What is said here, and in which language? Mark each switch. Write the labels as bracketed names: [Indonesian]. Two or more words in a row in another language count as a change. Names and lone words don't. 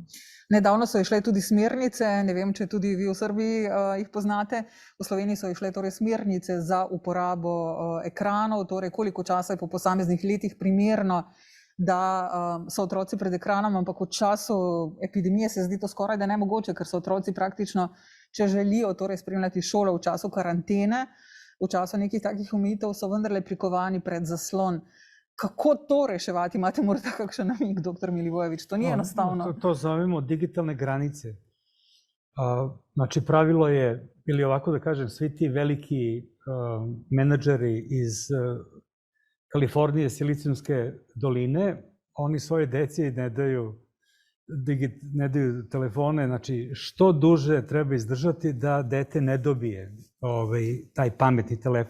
[Slovenian] Nedavno so išle tudi smernice, ne vem, če tudi vi v Srbiji jih poznate, v Sloveniji so išle torej smernice za uporabo ekranov, torej koliko časa je po posameznih letih primerno, da so otroci pred ekranom, ampak v času epidemije se zdi to skoraj da nemogoče, ker so otroci praktično, če želijo torej spremljati šolo v času karantene, v času nekih takih omejitev, so vendarle prikovani pred zaslon. Kako to reševati? Imate morda kakšen namig, dr. Milivojević? To ni enostavno. [Serbian] To zovemo digitalne granice. Znači, pravilo je, ili ovako da kažem, svi ti veliki menadžeri iz Kalifornije, Silicijumske doline, oni svoje deci ne daju telefone, znači što duže treba izdržati da dete ne dobije taj pametni telefon.